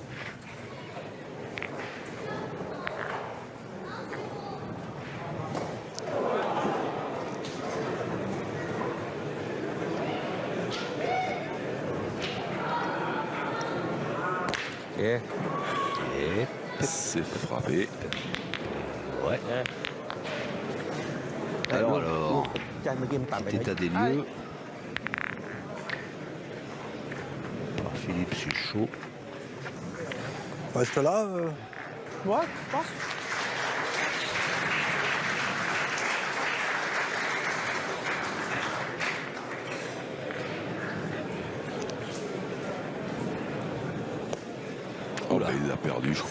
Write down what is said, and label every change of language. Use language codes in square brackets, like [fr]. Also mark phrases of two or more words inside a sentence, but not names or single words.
[fr] Et C'est frappé. Ouais. Alors, [th] จานเมื่อกี้มันต่ำไป [fr] petit [th] ไหม [fr] état des lieux par Philippe Suchot. Reste là. Ouais, je pense. Oh, ben, il a perdu, je crois.